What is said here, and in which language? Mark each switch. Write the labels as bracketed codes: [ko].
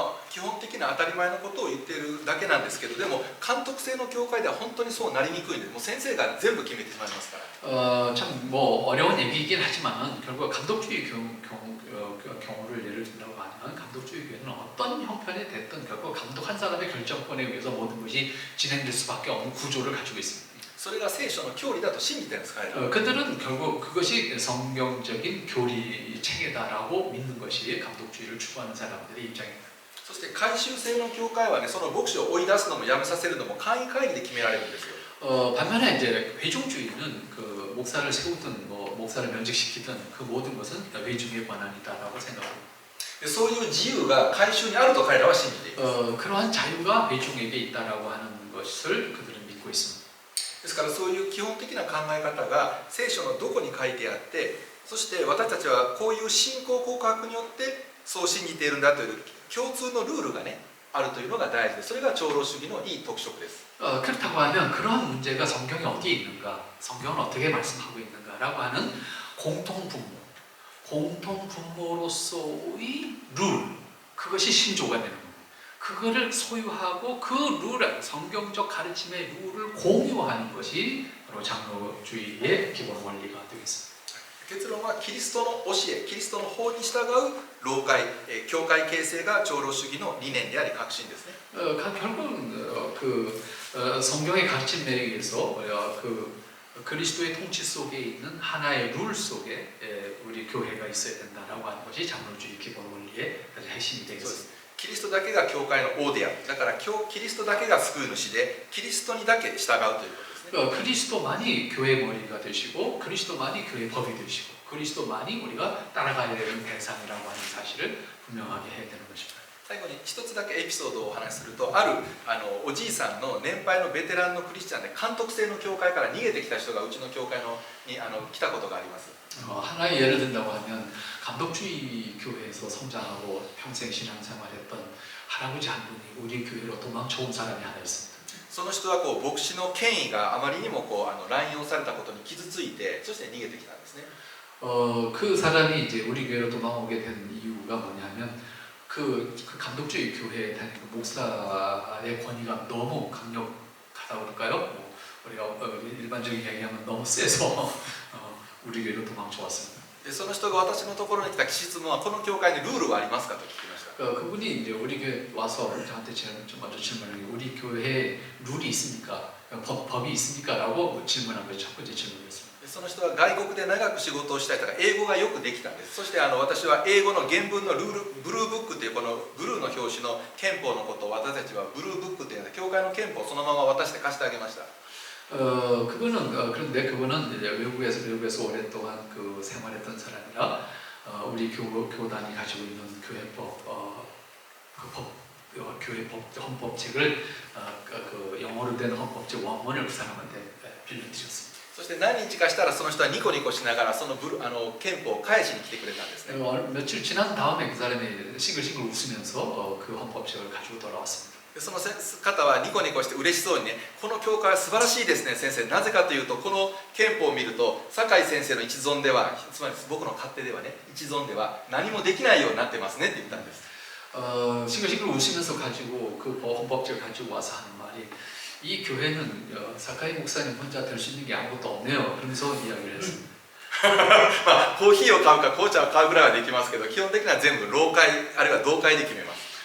[ja] 基本的な当たり前のことを言っているだけなんですけどでも監督制の教会では本当にそうなりにくいんでもう先生が全部決めてしまいますから。 [ko] 참 뭐 어려운 얘기이긴 하지만 결국 감독주의 경우를 예를 든다고 하면 감독주의 교회는 어떤 형편이 됐든 결국 감독 한 사람의 결정권에 의해서 모든 것이 진행될 수밖에 없는 구조를 가지고 있습니다. [ja] それが聖書の教理だと信じてるんです。 [ko] 그들은 결국 그것이 성경적인 교리 체계다라고 믿는 것이 감독주의를 추구하는 사람들의 입장입니다. [ja] そして改宗制の教会はねその牧師を追い出すのもやめさせるのも会員会議で決められるんですよ。 [ko] 반면에 이제 회중주의는 그 목사를 세우든 뭐 목사를 면직시키든 그 모든 것은 회중의 권한이다라고 생각합니다. [ja] そういう自由が改宗にあると彼らは信じています。 [ko] 그러한 자유가 회중에게 있다라고 하는 것을 그들은 믿고 있습니다. [ja] ですからそういう基本的な考え方が聖書のどこに書いてあってそして私たちはこういう信仰告白によってそう信じているんだという共通のルールがねあるというのが大事でそれが長老主義のいい特色です。 [ko] 그렇다고 하면 그러한 문제가 성경에 어디에 있는가 성경은 어떻게 말씀하고 있는가라고 하는 공통 분모 공통 분모로서의 룰, 그것이 신조가 되는 겁니다. 그거를 소유하고 그 룰, 성경적 가르침의 룰을 공유하는 것이 바로 장로주의의 기본 원리가 되겠습니다. [ja] 結論はキリストの教え、キリストの法に従う老会、教会形成が長老主義の理念であり革新ですね。 [ko] 결국은 성경의 가르침에 의해서 그리스도의 통치 속에 있는 하나의 룰 속에 우리 교회가 있어야 된다라고 하는 것이 장로주의 기본 원리의 핵심이 되겠습니다. [ja] キリストだけが教会の王である。だからキリストだけが救う主で、キリストにだけ従うということですね。 [ko] 그리스도만이 교회 머리가 되시고 그리스도만이 교회 법이 되시고 그리스도만이 우리가 따라가야 되는 대상이라고 하는 사실을 분명하게 해야 되는 것입니다. [ja] 最後に一つだけエピソードをお話しすると、あるおじいさんの年配のベテランのクリスチャンで監督制の教会から逃げてきた人がうちの教会に来たことがあります。 [ko] 하나의 예를 든다고 하면 감독주의 교회에서 성장하고 평생 신앙생활했던 할아버지 한 분이 우리 교회로 도망쳐온 사람이 하나 있습니다. [ja] その人は牧師の権威があまりにも乱用されたことに傷ついて、そして逃げてきたんですね。 [ko] 그 사람이 이제 우리 교회로 도망오게 된 이유가 뭐냐면 그 감독주의 교회에 다니는 그 목사의 권위가 너무 강력하다고 그럴까요? 우리가 일반적인 얘기하면 너무 세서 우리 교회로 도망쳐왔습니다. [ja] でその人が私のところに来た質問は、この教会にルールはありますかと聞きました。 [ko] 그분이 이제 우리 교회 와서 저한테 먼저 질문을 해요. 우리 교회에 룰이 있습니까? 법이 있습니까? 라고 질문한 거죠. 첫 번째 질문이었습니다. [ja] その人は外国で長く仕事をしたりとか英語がよくできたんです。そして私は英語の原文のブルーブックというこのブルーの表紙の憲法のことを私たちはブルーブックというのは教会の憲法をそのまま渡して貸してあげました。 [ko] 그런데 그분은 이제 외국에서 오랫동안 생활했던 사람이라 우리 교단이 가지고 있는 교회법, 교회법 헌법책을 영어로 된 헌법책 원문을 그 사람한테 빌려드렸습니다. [ja] そして何日かしたらその人はニコニコしながらその憲法を返しに来てくれたんですね。 [ko] 며칠 지난 다음에 그 사람이 싱글싱글 웃으면서 그 헌법책을 가지고 돌아왔습니다. [ja] その方はニコニコして嬉しそうにね、この教会は素晴らしいですね先生。なぜかというと、この憲法を見ると酒井先生の一存では、つまり僕の勝手ではね、一存では何もできないようになってますねって言ったんです。 [ko] 싱글싱글 웃으면서 가지고 그 헌법책을 가지고 와서 하는 말이, 이 교회는 사카이 목사님 혼자 될 수 있는 게 아무것도 없네요. 그러면서 이야기를 했습니다. [ja] まあコーヒーを買うか紅茶を買うぐらいはできますけど、基本的には全部老会あるいは同会で決めます。